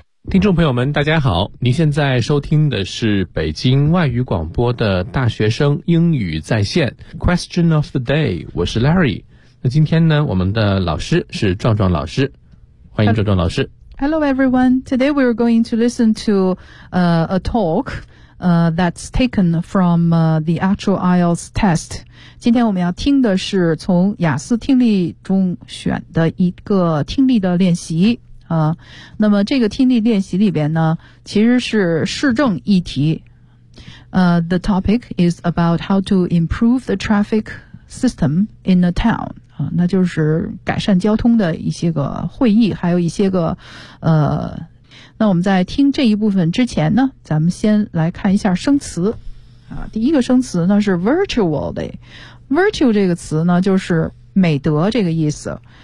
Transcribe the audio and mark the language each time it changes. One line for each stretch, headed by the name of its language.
Chinese: 听众朋友们大家好，您现在收听的是北京外语广播的大学生英语在线 Question of the day， 我是 Larry。那今天呢，我们的老师是壮壮老师，欢迎壮壮老师。
English: Hello everyone, today we're going to listen to a talk that's taken from the actual IELTS test.
Chinese: 今天我们要听的是从雅思听力中选的一个听力的练习。那么这个听力练习里边呢，其实是市政议题。
English: The topic is about how to improve the traffic system in a town.
Chinese: 那就是改善交通的一些个会议，还有一些个那我们在听这一部分之前呢，咱们先来看一下生词第一个生词呢是 virtual 的。 virtual 这个词呢就是美德这个意思。